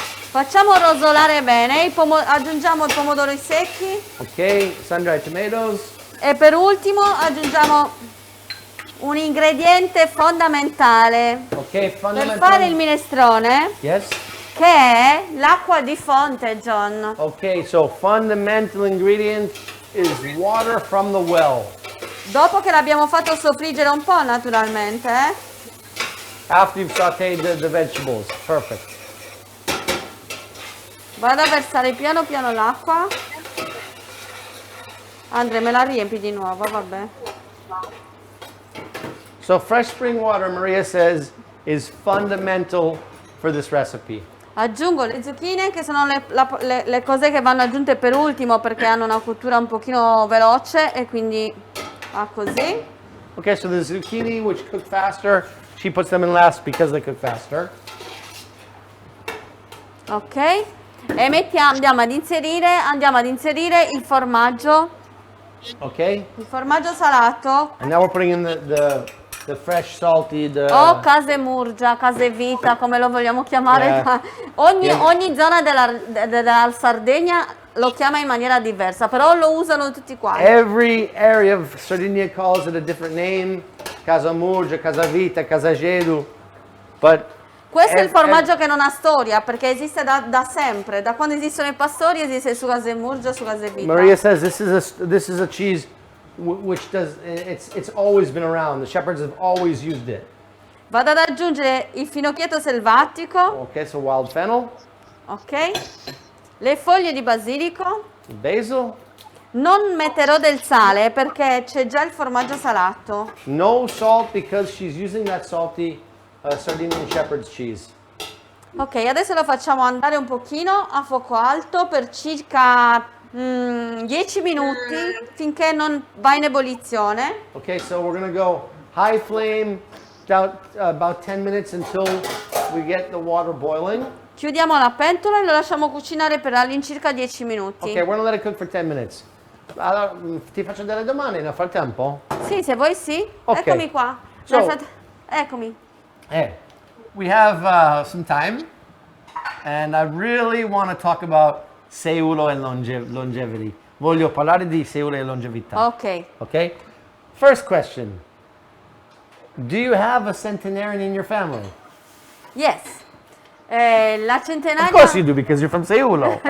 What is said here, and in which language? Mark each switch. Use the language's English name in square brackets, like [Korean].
[Italian] Facciamo rosolare bene, aggiungiamo i pomodori secchi [English] Okay, sun-dried tomatoes. [Italian] e per ultimo aggiungiamo un ingrediente fondamentale Okay, per fare il [English] fundamental. [Italian] minestrone, [English] Yes. [Italian] che è l'acqua di fonte, John. [English] Okay, so fundamental ingredient is water from the well. [Italian] Dopo che l'abbiamo fatto soffriggere un po', naturalmente, [English] After you've sauteed the vegetables. Perfect. [Italian] vado a versare piano piano l'acqua. Andre, me la riempi di nuovo, vabbè. [English] So fresh spring water, Maria says, is fundamental for this recipe. [Italian] Aggiungo le zucchine, che sono le cose che vanno aggiunte per ultimo perché hanno una cottura un pochino veloce e quindi va così. [English] Okay, so the zucchini, which cook faster, she puts them in last because they cook faster. Ok. [Italian] E andiamo ad inserire il formaggio Okay, salato [English] and now we're putting in the fresh salty, [Italian] o casemurgia, casevita, come lo vogliamo chiamare. Yeah. Ogni zona della Sardegna lo chiama in maniera diversa, però lo usano tutti quanti. [English] every area of Sardinia calls it a different name. [Italian] Casamurgia, Casavita, Casagedu. But Questo è il ev- formaggio che non ha storia, perché esiste da sempre, da quando esistono i pastori esiste su casemurgia, su casevita. [English] Maria says this is a cheese which does it's always been around. The shepherds have always used it. [Italian] Vado ad aggiungere il finocchietto selvatico, [English] Okay, so wild fennel, [Italian] ok? Le foglie di basilico. [English] basil, [Italian] Non metterò del sale perché c'è già il formaggio salato. [English] no salt because she's using that salty Sardinian shepherd's cheese. [Italian] Ok, adesso lo facciamo andare un pochino a fuoco alto per circa 10 minuti finché non va in ebollizione. [English] Okay, so we're gonna go high flame about 10 minutes until we get the water boiling. [Italian] Chiudiamo la pentola e lo lasciamo cucinare per all'incirca 10 minuti. [English] Okay, we're gonna let it cook for 10 minutes. [Italian] Allora, ti faccio delle domande nel frattempo? Sì, se vuoi sì. Ok. Eccomi qua. So- Eccomi. [English] We have some time, and I really want to talk about seulo and longevity. [Italian] Voglio parlare di seulo e longevità. Ok. [English] Okay? First question. Do you have a centenarian in your family? Yes. La Of [Italian] centenaria... [English] course you do, because you're from Seulo.